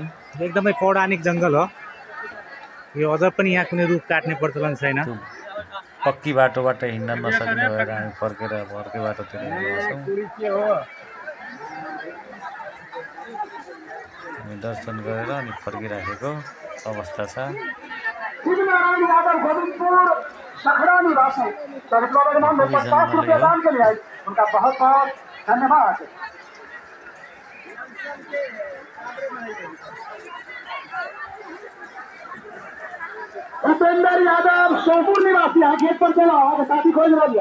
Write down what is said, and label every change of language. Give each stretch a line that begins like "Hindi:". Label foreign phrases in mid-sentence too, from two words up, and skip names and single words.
Nepali: एकदमै पौराणिक जङ्गल हो यो, अझ पनि यहाँ कुनै रुख काट्ने प्रचलन छैन। पक्की बाटोबाट हिँड्न नसक्ने भएर हामी फर्केर अर्कै बाटोतिर हिँड्छौँ। हामी दर्शन गरेर अनि फर्किराखेको अवस्था छ।
Hindi: उनका बहुत बहुत धन्यवाद। भूपेंद्र यादव सोमपुर निवासी, गेट पर चला साथी खोज लिया।